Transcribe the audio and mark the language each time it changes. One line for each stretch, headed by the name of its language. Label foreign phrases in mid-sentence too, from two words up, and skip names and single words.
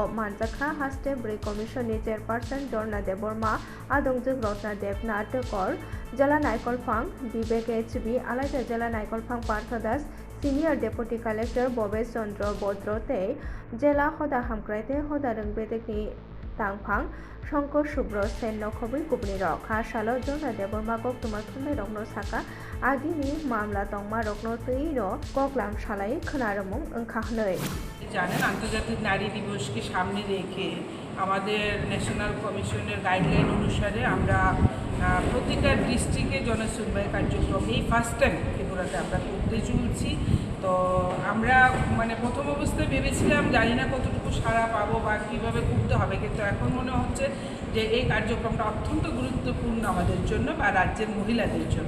Kok Borok: मानजाखा हास्टे ब्रे कमिशननि चेयरपारसन दर्ना देबबर्मा आदंजों रत्ना देबनाथ कर जिला नायकलफां विवेक HB आलादा जिला नायकलफां पार्थ दास सिनियर डेपुटी कलेक्टर बबेश चंद्र बद्रते जिला हदा हामक्राइते हदारों बेदेकनि तांफां शंकर शुभ्र सेन नखबै कुबनि रक हासालो दर्ना देबबर्मा गक्तमा थुमनाय रत्न साका आदिनि मामला तंमा रत्न तैनो गगलाम सालाई खोनारमुं ओंखाहनै।
Bangla: জানেন আন্তর্জাতিক নারী দিবসকে সামনে রেখে আমাদের ন্যাশনাল কমিশনের গাইডলাইন অনুসারে আমরা প্রতিটা ডিস্ট্রিক্টে জনসুনবাই কার্যক্রম এই
English: first time
Bangla: ত্রিপুরাতে আমরা করতে চলছি। তো আমরা মানে প্রথম অবস্থায় ভেবেছিলাম জানি না কতটুকু সাড়া পাবো বা কীভাবে করতে হবে, কিন্তু এখন মনে হচ্ছে যে এই কার্যক্রমটা অত্যন্ত গুরুত্বপূর্ণ আমাদের জন্য বা রাজ্যের মহিলাদের জন্য।